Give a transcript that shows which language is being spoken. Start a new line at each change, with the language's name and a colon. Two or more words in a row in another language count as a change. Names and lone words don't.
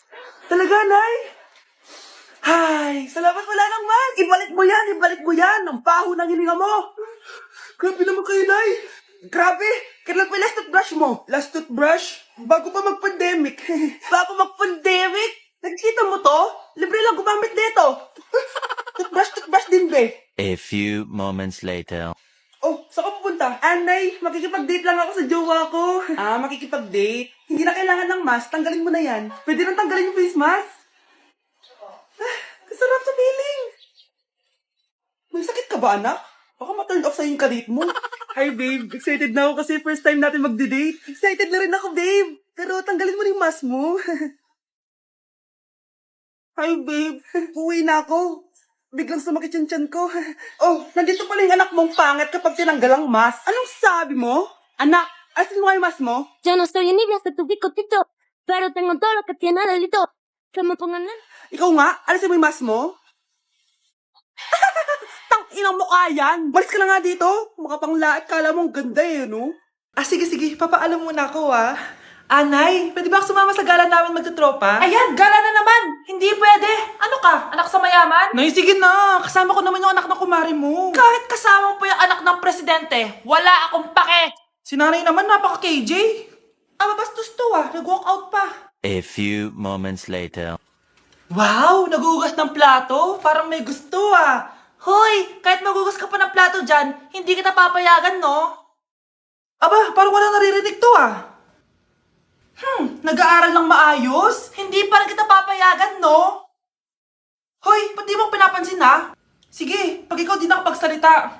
Filipino: Talaga, Nay? Ay, salamat wala ng mask! Ibalik mo yan! Ibalik mo yan! Ang baho ng hininga mo! Grabe naman kayo, Nay! Grabe! Kailan pa yung
English: last toothbrush
Filipino: mo?
English: Last toothbrush?
Filipino: Bago pa mag-pandemic. Bago mag-pandemic? Nakikita mo to? Libre lang gumamit dito. Toothbrush din, be.
English: A few moments later.
Filipino: Oh, saan ka pupunta? Anay, makikipag-date lang ako sa jowa ko. Makikipag-date? Hindi na kailangan ng mask. Tanggalin mo na yan. Pwede nang tanggalin yung
English: face mask.
Filipino: Kasarap sa feeling. May sakit ka ba, anak? Baka ma-
English: turn off
Filipino: sa'yo yung karit mo.
English: Hi, babe.
Filipino: Excited na ako kasi
English: first time
Filipino: natin magde-date. Excited na rin ako, babe. Pero tanggalin mo rin mask mo.
English: Hi, babe.
Filipino: Uwi na ako. Biglang sumakit yung tiyan ko. Oh, nandito pala yung anak mong pangit kapag tinanggal ang mask. Anong sabi mo? Anak, asin mo yung mask mo?
Spanish: Yo no soy envidia de tu bicotito, pero tengo todo lo que tiene delito. Que me pongan en...
Filipino: Ikaw nga, alisin mo yung mask mo. Tang inang mukha yan. Malis ka na nga dito. Mukha pang lait, kala mo ang ganda eh, no? Sige, papaalam muna ako Anay, pwede ba ako sumama sa gala namin magtutropa? Ayan, gala na naman! Hindi pwede! Ano ka? Anak sa mayaman? Nay, sige na! Kasama ko naman yung anak ng kumari mo. Kahit kasama mo pa yung anak ng presidente, wala akong pake! Si nanay naman, napaka-KJ. Bastos to nag-walk out pa.
English: A few moments later.
Filipino: Wow! Nagugas ng plato? Parang may gusto Hoy! Kahit magugas ka pa ng plato dyan, hindi kita papayagan, no? Parang walang naririnig to Nag-aaral ng maayos? Hindi pa rin kita papayagan, no? Hoy, ba't di mo pinapansin, Sige, pag ikaw di nakapagsalita.